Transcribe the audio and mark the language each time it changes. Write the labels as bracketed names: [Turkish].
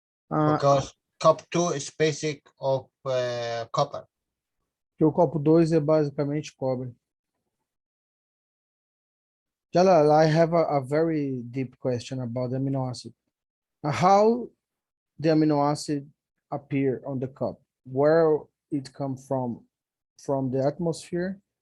[English] Because cup 2 is basic of copper. [Portuguese] Que o copo 2 é basicamente cobre. [English] Jalal, I have a very deep question about the amino acid. How the amino acid appear on the cup? Where it come from the atmosphere?